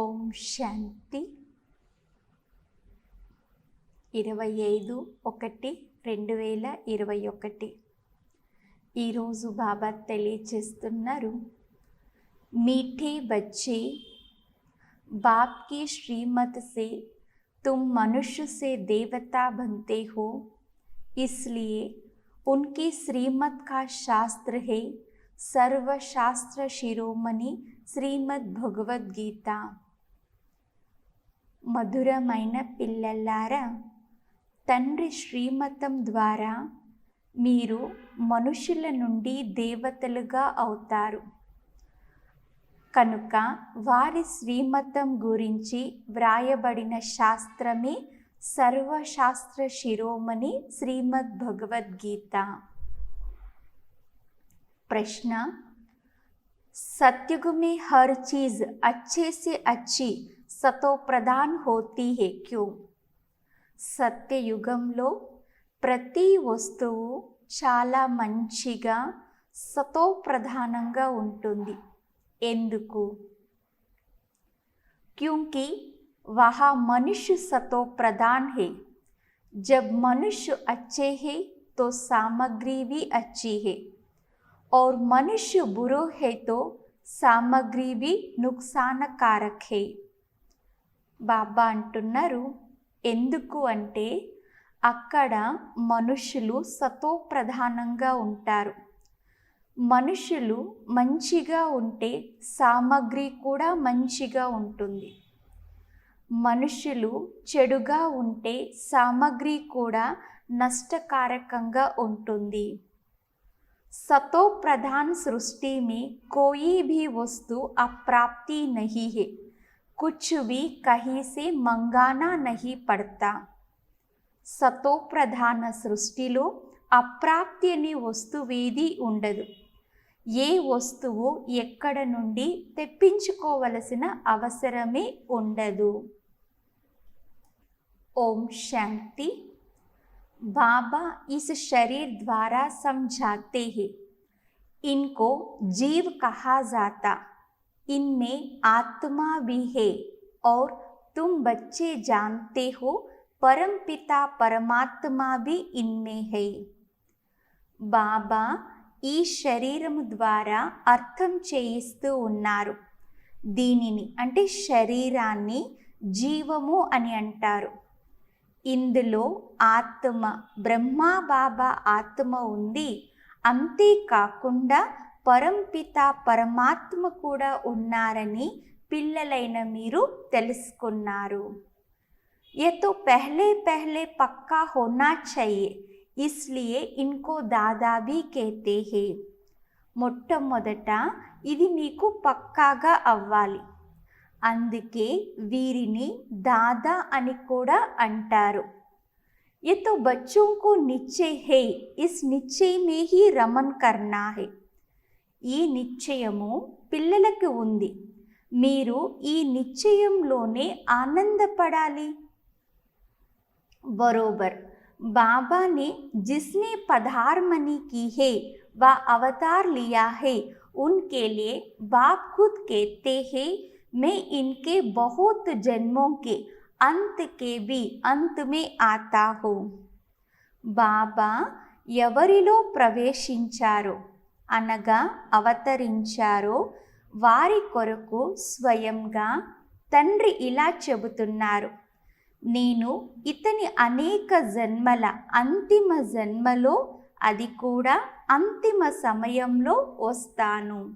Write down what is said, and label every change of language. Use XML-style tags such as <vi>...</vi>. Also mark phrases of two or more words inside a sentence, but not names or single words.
<te>శాంతి. 25/1/2021 ఈరోజు బాబా తెలియచేస్తున్నారు,</te> <hi>मीठे बच्चे, बाप की श्रीमत से तुम मनुष्य से देवता बनते हो, इसलिए उनकी श्रीमत का शास्त्र है सर्वशास्त्र शिरोमणि శ్రీమద్ భగవద్గీత.</hi> <te>మధురమైన పిల్లలారా, తండ్రి శ్రీమతం ద్వారా మీరు మనుషుల నుండి దేవతలుగా అవుతారు. కనుక వారి శ్రీమతం గురించి వ్రాయబడిన శాస్త్రమే సర్వశాస్త్ర శిరోమణి శ్రీమద్ భగవద్గీత.</te> <hi>ప్రశ్న: सत्युग में हर चीज अच्छे से अच्छी सतो प्रधान होती है क्यों?</hi> <te>సత్యయుగంలో ప్రతి వస్తువు చాలా మంచిగా సతో ప్రధానంగా ఉంటుంది. ఎందుకు?</te> <hi>क्योंकि वहाँ मनुष्य सतो प्रधान है. जब मनुष्य अच्छे हैं तो सामग्री भी अच्छी है, और मनुष्य बुरे है तो सामग्री भी नुकसानकारक है.</hi> <te>బాబా అంటున్నారు, ఎందుకు అంటే అక్కడ మనుషులు సతో ప్రధానంగా ఉంటారు. మనుషులు మంచిగా ఉంటే సామగ్రి కూడా మంచిగా ఉంటుంది. మనుషులు చెడుగా ఉంటే సామగ్రి కూడా నష్టకారకంగా ఉంటుంది.</te> <hi>सतो प्रधान सृष्टि में कोई भी वस्तु अप्राप्ति नहीं है. कुछ भी कहीं से मंगाना नहीं पड़ता.</hi> <te>सतो प्रधान సృష్టిలో అప్రాప్తి అనే వస్తువేది ఉండదు. ఏ వస్తువు ఎక్కడ నుండి తెప్పించుకోవలసిన అవసరమే ఉండదు. ఓం శాంతి.</te> <hi>बाबा इस शरीर द्वारा समझाते हैं, इनको जीव कहा जाता, इनमें आत्मा भी है, और तुम बच्चे जानते हो परम पिता परमात्मा भी इनमें है.</hi> <te>బాబా ఈ శరీరం ద్వారా అర్థం చేయిస్తూ ఉన్నారు. దీనిని అంటే శరీరాన్ని జీవము అని అంటారు. ఇందులో ఆత్మ, బ్రహ్మా బాబా ఆత్మ ఉంది. అంతేకాకుండా పరంపిత పరమాత్మ కూడా ఉన్నారని పిల్లలైన మీరు తెలుసుకున్నారు.</te> <hi>ये तो पहले पहले पक्का होना चाहिए, इसलिए इनको दादा भी कहते हैं.</hi> <te>మొట్టమొదట ఇది మీకు పక్కాగా అవ్వాలి, అందుకే వీరిని దాదా అని కూడా అంటారు.</te> <hi>ये तो बच्चों को निश्चय है, इस निश्चय में ही रमन करना है.</hi> <te>ఈ నిశ్చయము పిల్లలకు ఉంది, మీరు ఈ నిశ్చయంలోనే ఆనందపడాలి.</te> <hi>बरोबर बाबा ने जिसने पधारमणि की है व अवतार लिया है, उनके लिए बाप खुद कहते हैं, मैं इनके बहुत जन्मों के अंत के भी अंत में आता हूँ.</hi> <te>బాబా ఎవరిలో ప్రవేశించారో అనగా అవతరించారో వారి కొరకు స్వయంగా తండ్రి ఇలా చెబుతున్నారు, నేను ఇతని అనేక జన్మల అంతిమ జన్మలో, అది కూడా అంతిమ సమయంలో వస్తాను.</te>